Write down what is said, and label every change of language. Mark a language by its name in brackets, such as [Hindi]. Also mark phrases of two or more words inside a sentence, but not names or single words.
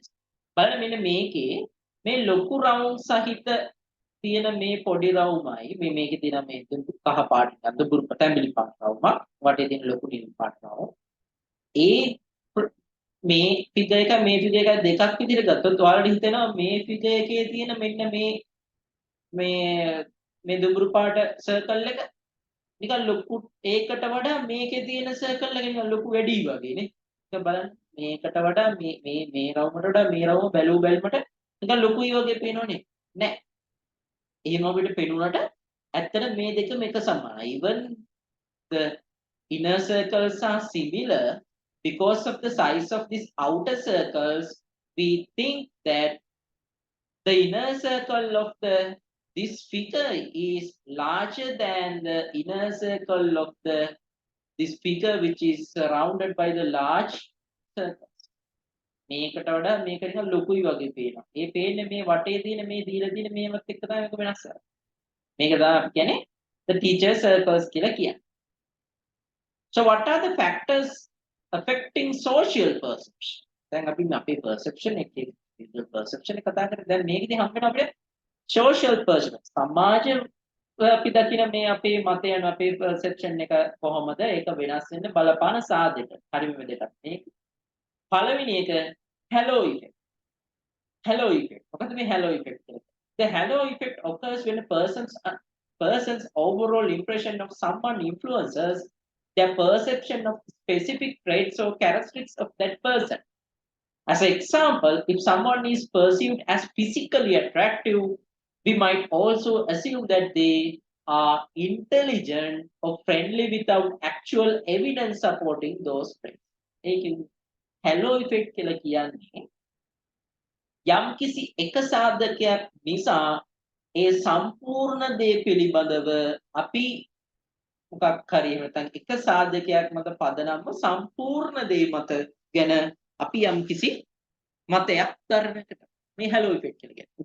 [Sinhala] බලන්න මෙන්න මේකේ මේ ලොකු round සහිත තියෙන මේ පොඩි රවුමයි මේකේ තියෙන මේ කහ පාට දුඹුරු පැටඹිලි පාට රවුම වටේ තියෙන ලොකු නිල් පාට රවුම ඒ මේ ෆිගර් එක දෙකක් විදිහට ගත්තොත් ඔයාලට හිතෙනවා මේ ෆිගර් එකේ තියෙන මෙන්න මේ දුඹුරු පාට සර්කල් එක නිකන් ලොකු ඒකට වඩා මේකේ තියෙන සර්කල් එක නිකන් ලොකු වැඩි වගේ නේ. ඒක බලන්න මේකට වඩා මේ රවුමට වඩා මේ රවුම බැලුමට නිකන් ලොකුයි වගේ පේනවනේ. නෑ. එහෙම අපිට පේනුනට ඇත්තට මේ දෙකම එක සමානයි. [English] Even the inner circles are similar because of the size of these outer circles. We think that the inner circle of this figure is larger than the inner circle of this figure which is surrounded by the large circles. [Sinhala] මේකට වඩා මේක නිකන් ලොකුයි වගේ පේනවා. ඒ පේන්නේ මේ වටේ තියෙන මේ දීලා තියෙන මේවත් එක්ක තමයි මේක වෙනස් කරන්නේ. මේක තමයි අපි කියන්නේ [English] the teacher circles [Sinhala] කියලා කියන්නේ. [English] So what are the factors affecting social perception? [Sinhala] දැන් අපි අපේ perception එකේ [English] visual perception [Sinhala] එක කතා කරලා දැන් මේකදී හම්බ වෙන අපිට [English] social perception. [Sinhala] සමාජ අපි දකින මේ අපේ මතයන් අපේ perception එක කොහොමද ඒක වෙනස් වෙන්න බලපාන සාධක. හරිම දෙයක්. මේක පළවෙනි එක [English] halo effect. Halo effect. [Sinhala] මොකද මේ [English] halo effect කියන්නේ? The halo effect occurs when a person's overall impression of someone influences their perception of specific traits or characteristics of that person. As an example, if someone is perceived as physically attractive, we might also assume that they are intelligent or friendly without actual evidence supporting those traits. [Sinhala] Halo effect කියලා කියන්නේ යම් කිසි එක සාධකයක් නිසා ඒ සම්පූර්ණ දේ පිළිබඳව අපි මොකක් හරි නැත්නම් එක සාධකයක් මත පදනම්ව සම්පූර්ණ දේ මත ගැන අපි යම් කිසි මතයක් දරන එකට මේ [English] halo effect [Sinhala] කියලා කියන්නේ.